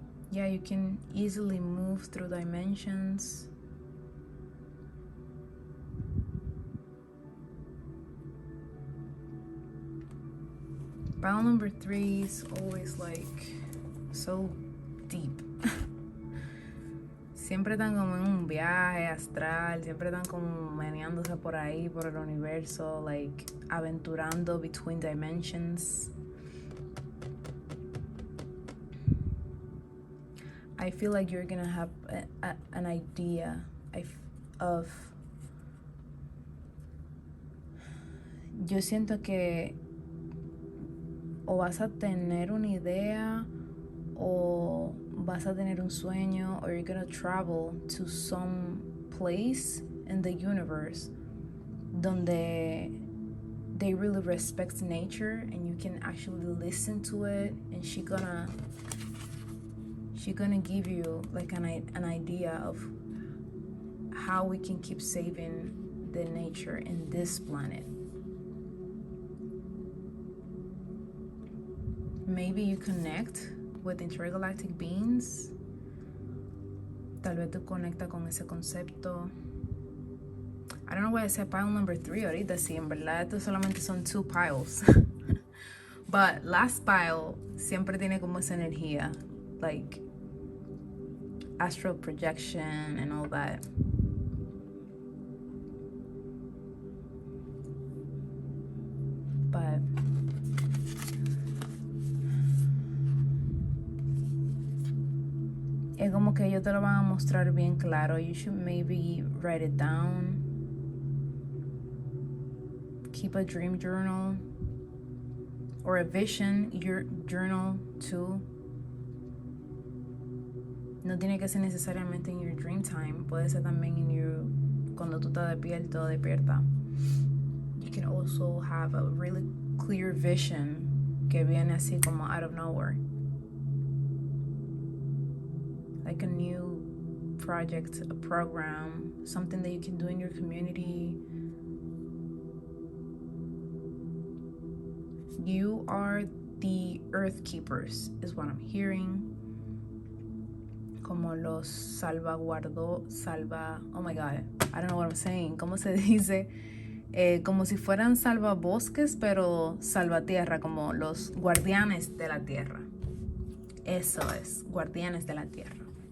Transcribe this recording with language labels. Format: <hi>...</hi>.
<en>Yeah, you can easily move through dimensions. Pile number 3 is always like so deep.</en> <es>Siempre están como en un viaje astral, siempre están como meneándose por ahí, por el universo, like aventurando</es> <en>between dimensions. I feel like you're gonna have an idea of.</en> <es>Yo siento que o vas a tener una idea o vas a tener un sueño,</es> <en>or you're gonna travel to some place in the universe</en> <es>donde</es> <en>they really respect nature and you can actually listen to it, and she's gonna give you like an idea of how we can keep saving the nature in this planet. Maybe you connect with intergalactic beings.</en> <es>Tal vez tú conectas con ese concepto.</es> <en>I don't know why I said pile number 3</en> <es>ahorita, sí, en verdad estos solamente son 2</es> <en>piles. But last pile</en> <es>siempre tiene como esa energía,</es> <en>like astral projection and all that. But</en> <es>es como que ellos te lo van a mostrar bien claro.</es> <en>You should maybe write it down. Keep a dream journal or a vision journal too.</en> <es>No tiene que ser necesariamente en</es> <en>your dream time.</en> <es>Puede ser también cuando tú estás despierto o despierta.</es> <en>You can also have a really clear vision</en> <es>que viene así como</es> <en>out of nowhere. like a new project, a program, something that you can do in your community. You are the earth keepers, is what I'm hearing.</en> <es>Como los</es> <en>oh my god, I don't know what I'm saying.</en> <es>¿Cómo se dice? Como si fueran salvabosques, pero salvatierra, como los guardianes de la tierra. Eso es, guardianes de la tierra.</es>